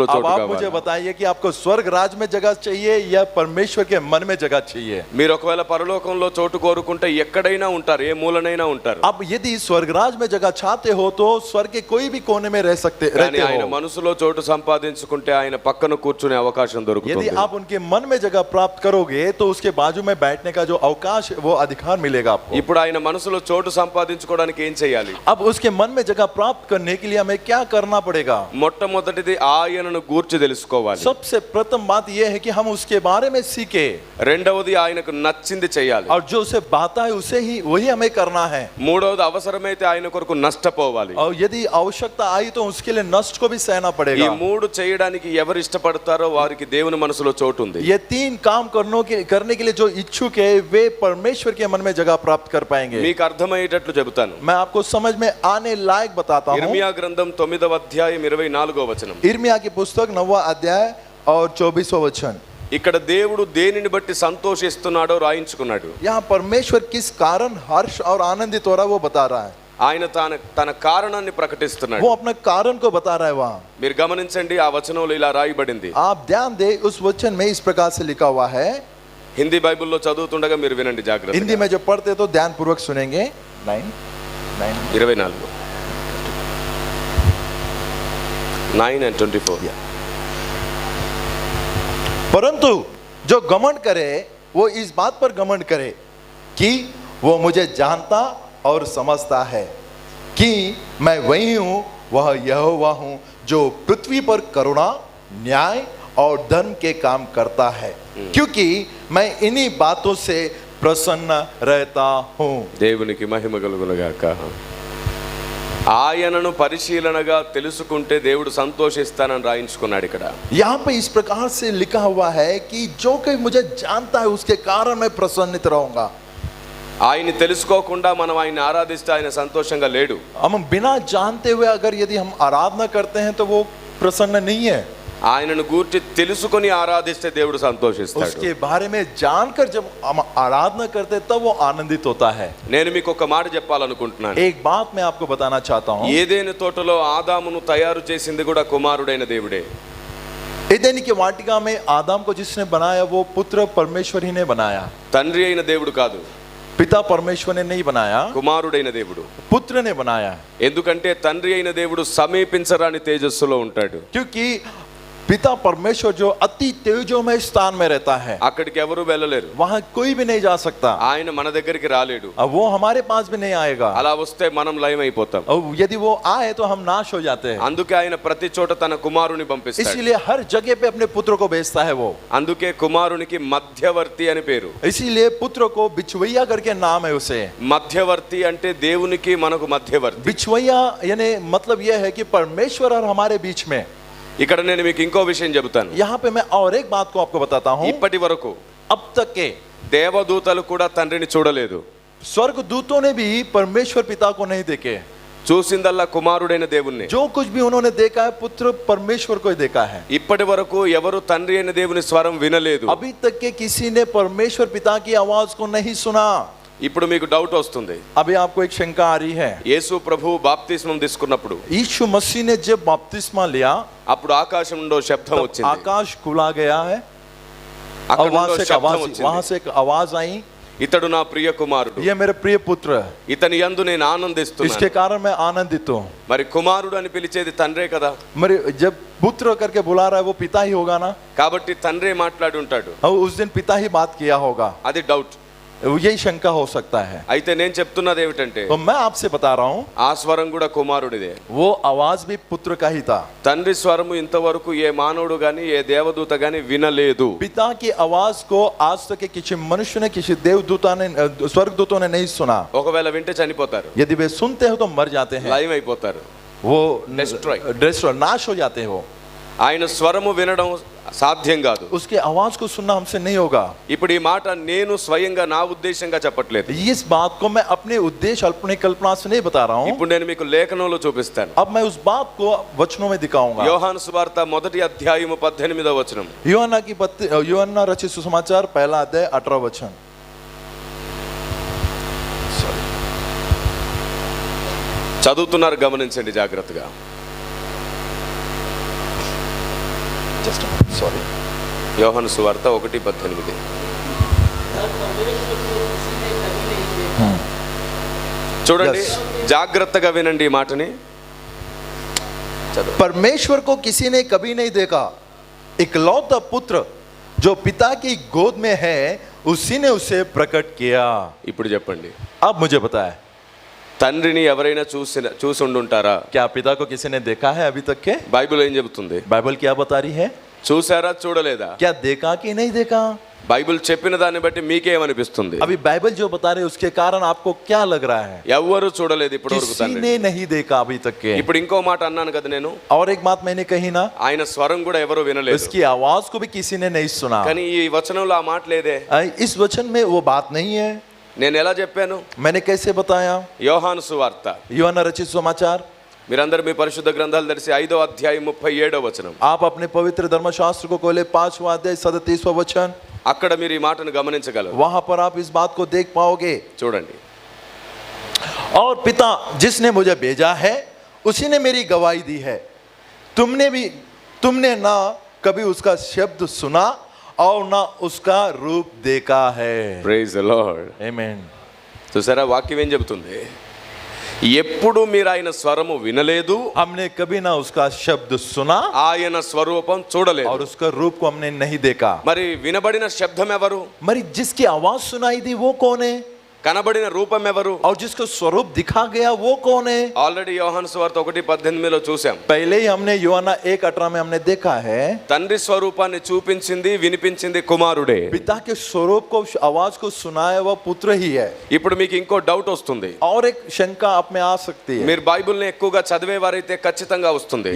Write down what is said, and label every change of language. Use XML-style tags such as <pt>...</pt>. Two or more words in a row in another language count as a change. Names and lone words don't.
<hi>अब</hi> <te>చోటు</te> <hi>आप मुझे</hi> <te>కావాలా?</te> <hi>बताइए कि आपको स्वर्ग राज में जगह चाहिए या परमेश्वर के मन में जगह चाहिए.</hi> <te>మీరు ఒకవేళ పరలోకంలో చోటు కోరుకుంటే ఎక్కడైనా ఉంటారు, ఏ మూలనైనా ఉంటారు.</te> <hi>अब यदि स्वर्ग राज में जगह चाहते हो तो स्वर्ग के कोई भी कोने में रहते</hi> <te>కానీ ఆయన</te> <hi>हो.</hi> <te>మనసులో చోటు సంపాదించుకుంటే ఆయన పక్కన కూర్చునే అవకాశం</te> <hi>यदि</hi> <te>దొరుకుతుంది.</te> <hi>आप उनके मन में जगह प्राप्त करोगे तो उसके बाजू में बैठने का जो अवकाश है, वो अधिकार मिलेगा आपको.</hi> <te>ఇప్పుడు ఆయన మనసులో చోటు సంపాదించుకోవడానికి ఏం చేయాలి?</te> <hi>अब उसके मन में जगह प्राप्त करने के लिए हमें क्या करना पड़ेगा?</hi> <te>మొట్టమొదటిది ఆయనను గూర్చి తెలుసుకోవాలి.</te> <hi>सबसे प्रथम बात यह है कि हम उसके बारे में सीखे,</hi> <te>రెండవది ఆయనకు నచ్చింది చేయాలి.</te> <hi>और जो उसे बाता है उसे ही वही हमें करना है.</hi> <te>మూడవది అవసరమైతే ఆయన కొరకు నష్టపోవాలి.</te> <hi>और यदि आवश्यकता आई तो उसके लिए नष्ट को भी सहना</hi> <te>ఈ</te> <hi>पड़ेगा.</hi> <te>మూడు చేయడానికి ఎవరు ఇష్టపడతారో వారికి దేవుని మనసులో చోటు ఉంది.</te> <hi>ये तीन काम करने के लिए जो इच्छुक है वे परमेश्वर के मन में जगह प्राप्त कर पाएंगे.</hi> <te>మీకు అర్థమయ్యేటట్లు చెబుతాను.</te> <hi>मैं आपको समझ में आने लायक बताता हूँ.</hi> <te>ఇర్మియా గ్రంథం 9వ అధ్యాయం 24వ వచనం.</te> <hi>इर्मिया की पुस्तक 9वां अध्याय और 24वां वचन.</hi> <te>ఇక్కడ దేవుడు దేనిని బట్టి సంతోషిస్తున్నాడో రాయించుకున్నాడు.</te> <hi>यहाँ परमेश्वर किस कारण हर्ष और आनंदित हो रहा है वो बता रहा है.</hi> <te>ఆయన తన కారణాన్ని ప్రకటిస్తున్నాడు.</te> <hi>वो अपने कारण को बता रहा है. वहाँ</hi> <te>మీరు గమనించండి, ఆ వచనంలో ఇలా రాయబడింది.</te> <hi>आप ध्यान दे, उस वचन में इस प्रकार से लिखा हुआ है.</hi> <te>హిందీ బైబిల్లో చదువుతుండగా మీరు వినండి</te> <hi>हिंदी</hi> <te>జాగ్రత్తగా.</te> <hi>में जो पढ़ते तो ध्यान पूर्वक सुनेंगे. 24 9 and 24. परंतु जो घमंड करे वो इस बात पर घमंड करे कि वो मुझे जानता और समझता है कि मैं वही हूं, वह यहोवा हूं जो पृथ्वी पर करुणा, न्याय और धर्म के काम करता है, क्योंकि मैं इन्हीं बातों से प्रसन्न रहता हूं.</hi> <te>దేవునికి మహిమ కలుగునుగాక. ఆయనను పరిశీలనగా తెలుసుకుంటే దేవుడు సంతోషిస్తానని రాయించుకున్నాడు ఇక్కడ.</te> <hi>यहाँ पे इस प्रकार से लिखा हुआ है कि जो कोई मुझे जानता है उसके कारण मैं प्रसन्नित रहूंगा.</hi> <te>ఆయన్ని తెలుసుకోకుండా మనం ఆయన్ని ఆరాధిస్తే ఆయన సంతోషంగా లేడు.</te> <hi>हम बिना जानते हुए अगर यदि हम आराधना करते हैं तो वो प्रसन्न नहीं है.</hi> <te>ఆయనను గూర్చి తెలుసుకొని ఆరాధిస్తే దేవుడు సంతోషిస్తాడు.</te> <hi>उसके बारे में जानकर जब हम आराधना करते हैं तब वो आनंदित होता है.</hi> <te>నేను మీకు ఒక మాట చెప్పాలనుకుంటున్నాను.</te> <hi>एक बात मैं आपको बताना चाहता हूँ.</hi> <te>ఏదైనా తోటలో ఆదామును తయారు చేసింది కూడా కుమారుడైన దేవుడే.</te> <hi>एदेन की वाटिका में आदम को जिसने बनाया वो पुत्र परमेश्वर ही ने बनाया.</hi> <te>తండ్రి అయిన దేవుడు కాదు,</te> <hi>पिता परमेश्वर ने नहीं बनाया,</hi> <te>కుమారుడైన దేవుడు.</te> <hi>पुत्र ने बनाया.</hi> <te>ఎందుకంటే తండ్రి అయిన దేవుడు సమీపించరాని తేజస్సులో ఉంటాడు.</te> <hi>क्योंकि पिता परमेश्वर जो अति तेजोमय स्थान में रहता है,</hi> <te>అక్కడికి ఎవరు వెళ్ళలేరు.</te> <hi>वहां कोई भी नहीं जा सकता.</hi> <te>ఆయన మన దగ్గరికి రాలేడు.</te> <hi>अब वो हमारे पास भी नहीं आएगा.</hi> <te>అలా వస్తే మనం లయం అయిపోతాం.</te> <hi>और यदि वो आए तो हम नाश हो जाते हैं.</hi> <te>అందుకే ఆయన ప్రతి చోట తన కుమారుని పంపిస్తాడు.</te> <hi>इसीलिए हर जगह पे अपने पुत्र को भेजता है वो.</hi> <te>అందుకే కుమారునికి మధ్యవర్తి అని పేరు.</te> <hi>इसीलिए पुत्र को बिचवैया करके नाम है उसे.</hi> <te>మధ్యవర్తి అంటే దేవునికి మనకు మధ్యవర్తి.</te> <hi>बिचवैया यानी मतलब यह है कि परमेश्वर और हमारे बीच में.</hi> <te>ఇక్కడ నేను మీకు ఇంకో విషయం చెబుతాను.</te> <hi>यहाँ पे मैं और एक बात को आपको बताता हूँ.</hi> <te>ఇప్పటి వరకు</te> <hi>अब तक के</hi> <te>దేవదూతలు కూడా తండ్రిని చూడలేదు.</te> <hi>स्वर्ग दूतों ने भी परमेश्वर पिता को नहीं देखे.</hi> <te>చూసిందల్లా కుమారుడైన దేవుణ్ణి.</te> <hi>जो कुछ भी उन्होंने देखा है पुत्र परमेश्वर को ही देखा है.</hi> <te>ఇప్పటి వరకు ఎవరు తండ్రి అయిన దేవుని స్వరం వినలేదు.</te> <hi>अभी तक के किसी ने परमेश्वर पिता की आवाज को नहीं सुना.</hi> <te>ఇప్పుడు మీకు డౌట్ వస్తుంది.</te> <hi>अभी आपको एक शंका आ रही है.</hi> <te>యేసు ప్రభు బాప్తిస్మం తీసుకున్నప్పుడు</te> <hi>यीशु मसीह ने जब बपतिस्मा लिया</hi> <te>అప్పుడు ఆకాశం నుండి శబ్దం</te> <hi>तब</hi> <te>వచ్చింది.</te> <hi>आकाश खुला गया है</hi> <te>అక్కడ</te> <hi>और वहां</hi> <te>నుండి</te> <hi>से एक</hi> <te>శబ్దం</te> <hi>आवाज</hi> <te>వచ్చింది.</te> <hi>एक आवाज आई,</hi> <te>ఇతడు నా ప్రియ కుమారుడు,</te> <hi>ये मेरे प्रिय पुत्र है,</hi> <te>ఇతని యందు నేను</te> <hi>इसके</hi> <te>ఆనందిస్తున్నాను.</te> <hi>कारण मैं आनंदित हूँ.</hi> <te>మరి కుమారుడు అని పిలిచేది తండ్రే కదా.</te> <hi>मेरे जब पुत्र करके बुला रहा है वो पिता ही होगा ना.</hi> <te>కాబట్టి తండ్రే మాట్లాడి ఉంటాడు.</te> <hi>और उस दिन पिता ही बात किया होगा.</hi> <te>అది డౌట్.</te> <hi>यही शंका हो सकता है.</hi> <te>అయితే నేను చెప్తున్నది ఏమిటంటే</te> <hi>तो मैं आपसे बता रहा हूँ</hi> <te>ఆ స్వరం కూడా కుమారుడిదే.</te> <hi>वो आवाज भी पुत्र का ही था.</hi> <te>తండ్రి స్వరము ఇంతవరకు ఏ మానవుడు గాని ఏ దేవదూత గాని వినలేదు.</te> <hi>पिता की आवाज को आज तक के किसी मनुष्य ने किसी देवदूता ने स्वर्गदूतों ने नहीं सुना.</hi> <te>ఒకవేళ వింటే చనిపోతారు,</te> <hi>यदि वे सुनते हो तो मर जाते हैं,</hi> <te>లయం అయిపోతారు.</te> <hi>वो Destroy. डिस्ट्रॉय नाश हो जाते हो.</hi> <te>ఆయన స్వరము వినడం సాధ్యం కాదు.</te> <hi>उसके आवाज को सुनना हमसे नहीं होगा.</hi> <te>ఇప్పుడు ఈ మాట నేను స్వయంగా నా ఉద్దేశంగా చెప్పట్లేదు.</te> <hi>इस बात को मैं अपने उद्देश्य अपने कल्पना से नहीं बता रहा हूँ.</hi> <te>ఇప్పుడు నేను మీకు లేఖనంలో చూపిస్తాను.</te> <hi>अब मैं उस बात को वचनों में दिखाऊंगा.</hi> <te>యోహాను సువార్త మొదటి అధ్యాయము 18వ వచనం.</te> <hi>यूहन्ना रचित सुसमाचार पहला अध्याय 18 वचन.</hi> <te>చదువుతున్నారు, గమనించండి జాగ్రత్తగా. सॉरी. యోహాను సువార్త 1:18. చూడండి, జాగ్రత్తగా వినండి ఈ మాటని.</te> <hi>परमेश्वर को किसी ने कभी नहीं देखा, इकलौता पुत्र जो पिता की गोद में है उसी ने उसे प्रकट किया.</hi> <te>ఇప్పుడు చెప్పండి,</te> <hi>अब मुझे बताए,</hi> <te>తండ్రిని ఎవరైనా చూసి ఉండుంటారా?</te> <hi>क्या पिता को किसी ने देखा है अभी तक के?</hi> <te>బైబిల్ ఏం చెబుతుంది?</te> <hi>बाइबल क्या बता रही है?</hi> <te>చూసారా, చూడలేదా?</te> <hi>क्या देखा कि नहीं देखा?</hi> <te>బైబిల్ చెప్పిన దాన్ని బట్టి మీకేమనిపిస్తుంది?</te> <hi>अभी बाइबल जो बता रहे उसके कारण आपको क्या लग रहा है?</hi> <te>ఎవ్వరు చూడలేదు ఇప్పటి వరకు</te> <hi>किसी</hi> <te>తండ్రిని.</te> <hi>ने नहीं देखा अभी तक के.</hi> <te>ఇప్పుడు ఇంకో మాట అన్నాను కదా నేను,</te> <hi>और एक बात मैंने कही ना,</hi> <te>ఆయన స్వరం కూడా ఎవరు వినలేదు.</te> <hi>उसकी आवाज को भी किसी ने नहीं सुना.</hi> <te>కానీ ఈ వచనంలో ఆ మాట లేదే.</te> <hi>इस वचन में वो बात नहीं है.</hi> <te>నేను ఎలా చెప్పాను?</te> <hi>मैंने कैसे बताया?</hi> <te>యోహాను సువార్త</te> <hi>यूहन्ना रचित समाचार,</hi> <te>మీరందరూ మీ పరిశుద్ధ గ్రంథాలు తెరిచి 5వ అధ్యాయం 37వ వచనం.</te> <hi>आप अपने पवित्र धर्मशास्त्र को खोले 5वां अध्याय 37वां वचन.</hi> <te>అక్కడ మీరు ఈ మాటను గమనించగలరు.</te> <hi>वहां पर आप इस बात को देख पाओगे.</hi> <te>చూడండి,</te> <hi>और पिता जिसने मुझे भेजा है उसी ने मेरी गवाही दी है. तुमने ना कभी उसका शब्द सुना और ना उसका रूप देखा है.</hi> <en>Praise the Lord.</en> <hi>आमीन.</hi> <te>చూసారా, వాక్యం ఏం చెబుతుంది? ఎప్పుడు మీరు ఆయన స్వరము వినలేదు,</te> <hi>हमने कभी ना उसका शब्द सुना</hi> <te>ఆయన స్వరూపం చూడలేదు.</te> <hi>और उसका रूप को हमने नहीं देखा.</hi> <te>మరి వినబడిన శబ్దం ఎవరు?</te> <hi>मरी जिसकी आवाज सुनाई दी वो कौन है?</hi> <te>కనబడిన రూపం ఎవరు?</te> <hi>और जिसको स्वरूप दिखा गया वो कौन है?</hi> <te>ఆల్రెడీ యోహాను సువార్త 1:18లో చూసాం.</te> <hi>पहले ही हमने यूहन्ना 1:18 में हमने देखा है.</hi> <te>తండ్రి స్వరూపాన్ని చూపించింది, వినిపించింది కుమారుడే.</te> <hi>पिता के स्वरूप को आवाज को सुनाया वह पुत्र ही है.</hi> <te>ఇప్పుడు మీకు ఇంకో డౌట్ వస్తుంది.</te> <hi>और एक शंका आप में आ सकती है.</hi> <te>మీరు బైబిల్ని ఎక్కువగా చదివేవారైతే ఖచ్చితంగా వస్తుంది.</te>